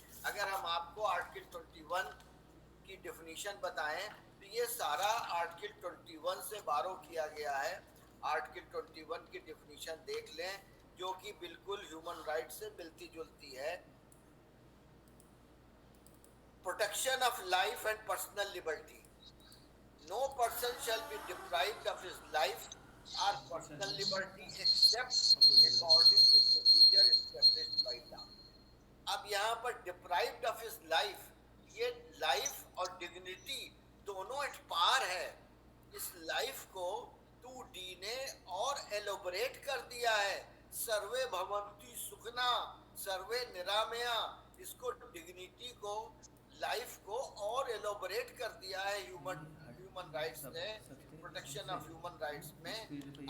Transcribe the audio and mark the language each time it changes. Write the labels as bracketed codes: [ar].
[hi] अगर हम आपको आर्टिकल 21 की डेफिनेशन बताएं तो ये सारा आर्टिकल 21 से बारो किया गया है। आर्टिकल 21 की डेफिनेशन देख लें, जो कि बिल्कुल ह्यूमन राइट से मिलती जुलती है। [en] Protection of life and personal liberty. No person shall be deprived of his life or personal liberty except according to procedure established by law। [hi] अब यहाँ पर [en] deprived of his life, [hi] ये लाइफ और dignity दोनों एट पार है। इस life को 2D ने और एलोबरेट कर दिया है। [sa] सर्वे भवन्ति सुखना सर्वे निरामया, [hi] इसको डिग्निटी को, लाइफ को और एलोबरेट कर दिया है ह्यूमन राइट्स ने, प्रोटेक्शन ऑफ ह्यूमन राइट्स में।